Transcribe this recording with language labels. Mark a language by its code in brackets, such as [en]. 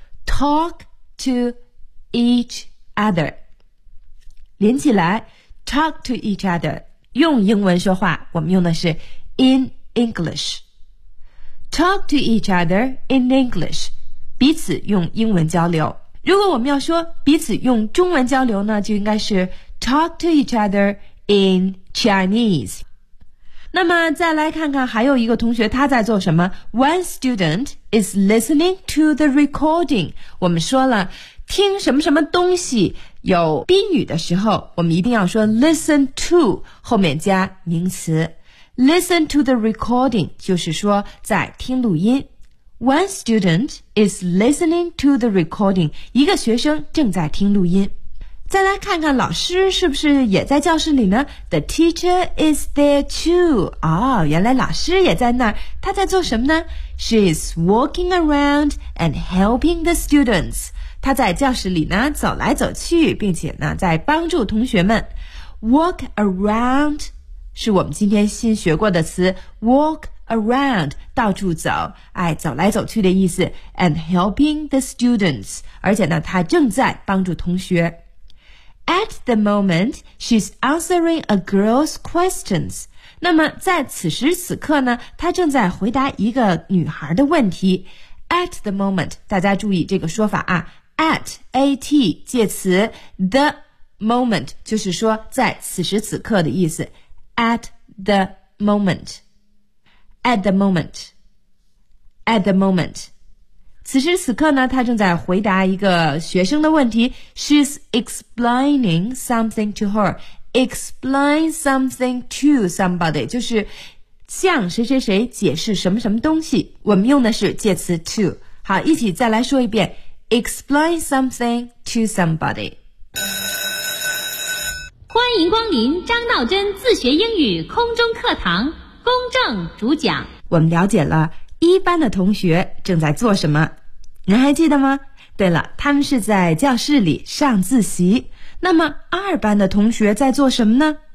[en] Talk to each other, [zh] 连起来 [en] talk to each other, [zh] 用英文说话，我们用的是 [en] in English. Talk to each other in English， [zh] 彼此用英文交流。如果我们要说彼此用中文交流呢，就应该是 [en] Talk to each other in Chinese。 [zh] 那么再来看看还有一个同学他在做什么。 [en] One student is listening to the recording。 [zh] 我们说了听什么什么东西有宾语的时候，我们一定要说 listen to 后面加名词。 [en] Listen to the recording, [zh] 就是说在听录音。 [en] One student is listening to the recording, [zh] 一个学生正在听录音。再来看看老师是不是也在教室里呢？ [en] The teacher is there too. [zh] 哦，原来老师也在那儿，他在做什么呢？ [en] She is walking around and helping the students. [zh] 他在教室里呢，走来走去，并且呢，在帮助同学们。 [en] Walk around... [zh] 是我们今天新学过的词 walk around， 到处走，哎，走来走去的意思。 [en] And helping the students， [zh] 而且呢他正在帮助同学。 [en] At the moment she's answering a girl's questions， [zh] 那么在此时此刻呢，他正在回答一个女孩的问题。 [en] At the moment， [zh] 大家注意这个说法啊， at at 介词 the moment 就是说在此时此刻的意思。 [en] At the moment, at the moment, at the moment. [zh] 此时此刻呢，他正在回答一个学生的问题。 [en] She's explaining something to her. Explain something to somebody [zh] 就是向谁谁谁解释什么什么东西。我们用的是介词 to。好，一起再来说一遍。 [en] Explain something to somebody. [zh] 欢迎光临张道真自学英语空中课堂，公正主讲。我们了解了一班的同学正在做什么，您还记得吗？对了，他们是在教室里上自习。那么二班的同学在做什么呢？